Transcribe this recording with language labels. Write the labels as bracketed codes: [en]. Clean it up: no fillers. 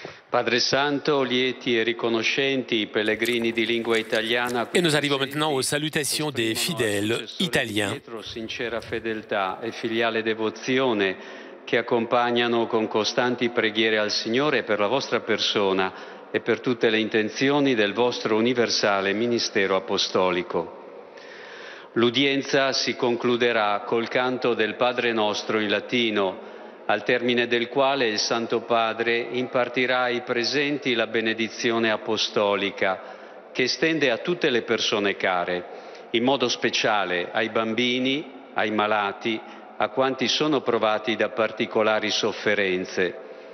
[it] Padre Santo, lieti e riconoscenti i pellegrini di lingua italiana. [fr] Et nous arrivons maintenant aux salutations des fidèles italiens. [it] Sincera fedeltà e filiale devozione che accompagnano con costanti preghiere al Signore per la vostra persona e per tutte le intenzioni del vostro universale ministero apostolico. L'udienza si concluderà col canto del Padre Nostro in latino, al termine del quale il Santo Padre impartirà ai presenti la benedizione apostolica che estende a tutte le persone care, in modo speciale ai bambini, ai malati, a quanti sono provati da particolari sofferenze.